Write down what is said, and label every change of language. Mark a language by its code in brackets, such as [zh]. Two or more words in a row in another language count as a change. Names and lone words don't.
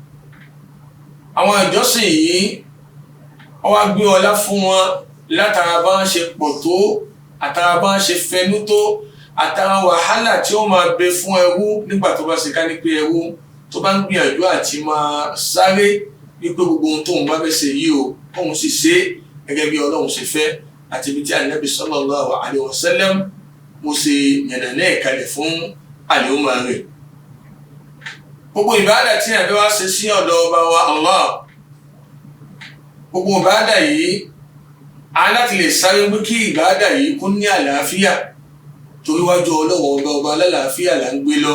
[yo] Àwọn ìjọsìn yìí ó wá gbé ọlá fún wọn látara bá ń ṣe pọ̀ tó, àtara bá ń ṣe fẹnú tó, àtara wàhálà tí ó máa bẹ fún ẹrú nígbà tó bá ṣe ká ní pé ẹrú tó bá ń gbìyànjú àti máa sáré wípé gbogbo ohun tóun bá fẹ́ ṣe yìí o, kóun sì ṣe gẹ́gẹ́ bí Ọlọ́run ṣe fẹ́ àti ibi tí Ànábì [ar] صلى الله عليه وسلم [yo] mo ṣe yànnàná ìkalẹ̀ fún àlùmọ́ rẹ̀. Gbogbo ìbádà tí àbẹ́ wá ṣe sí ọ̀dọ̀ ọba wa Allah, gbogbo ìbádà yìí a láti lè sáré pé kí ìbádà yìí kún ní àlàáfíà, torí wájú Ọlọ́run ọba alálàáfíà là ń gbé lọ.